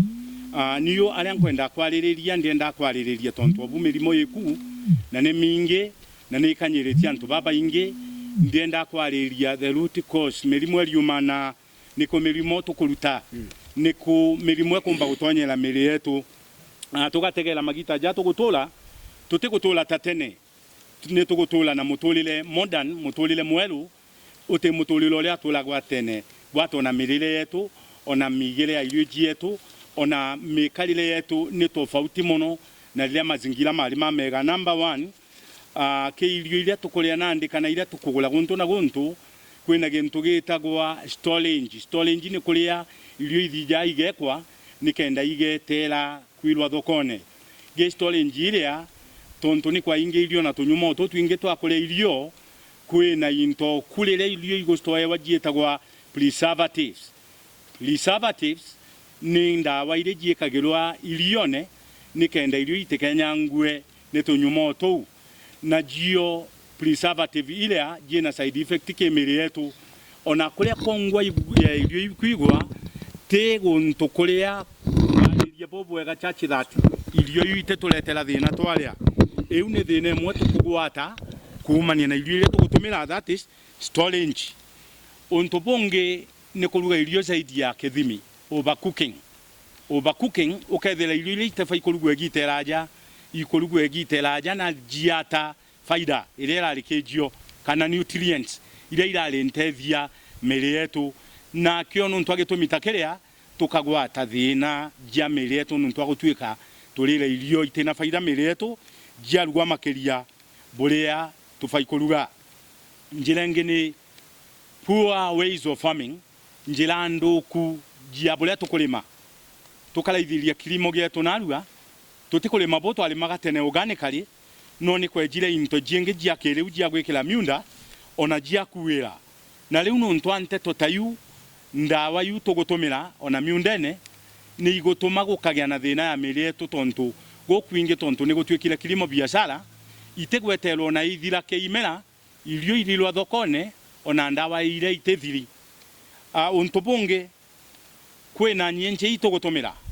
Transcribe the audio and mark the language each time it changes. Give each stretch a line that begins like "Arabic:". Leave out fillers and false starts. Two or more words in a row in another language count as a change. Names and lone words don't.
Meru: Niyo aria nkwenda kwaririria ndienda kwaririria tontu obu mirimo yiku na ni mingi na ni kanyiritia antu baba ingi ndienda kwaririria
English: the root cause
Meru: mirimo eriumana niko mirimo tukuruta niko mirimo ekumba gutonyera miri yetu tugategera magita ja tugutula tutigutula tatene ne tugutula na mutulile modern mutulile mwelu uti mutulile ole atulagwa tene watu na mirire yetu ona migire ya iluji yetu ona mikalile yetu ni tofauti muno na ile mazingira malima mega. Number 1 ke ilio ile tukulia nandika na ile tukugula guntu na guntu kwina gintu gitagwa storage ni kulia ilio ithija igekwa nikenda igetera kwirwa thokone ge storage ile tonto ni kwa inge ilio na tunyumo to twinge twakule ilio kwina into kulele ilio igostoye wajietagwa preservatives ni ndawa ile jiekagirwa ilione nikenda ilio itekenyangue ne tunyumo to na jio preservative ile jina
English: side effect
Meru: kemiri yetu ona kulia kongwa ilio ikwigwa te guntu kulia ya bobo ega chachi that ilio yite tuletera thina twalia eu ne thina mwe tukugwata kumania na ilio ile tugutumira
English: that is storage
Meru: onto bonge ne kuluga ilio zaidi ya kethimi overcooking ukethera ilio ile ite fai kuluga egiteraja na jiata faida ile irali kejio kana nutrients ile irali ntethia miri yetu na kio nuntu agitumitakaria tukagwata thina ja miri yetu nuntu agutwika tulire ilio itena faida miri yetu ja rugwa makeria buria tufai kuruga njira ngini
English: poor ways of farming
Meru: njira nduku ja buria tukulima tukalaithiria kilimo gyetu narua tutikulima boto ali magatene organically no ni kwejire into jingi ja keriu ja gwikira miunda ona ja kuwira na riu nuntu ante totayu ndawa yu tugutumira ona miundene ni igutuma gukagia na thina ya miri yetu tontu gokwinge tontu ni gutwikira kilimo biashara itegweterwo na ithira keimera ilio ililwa thokone ona ndawa ile itethiri untu bunge kwena nyenche itugutumira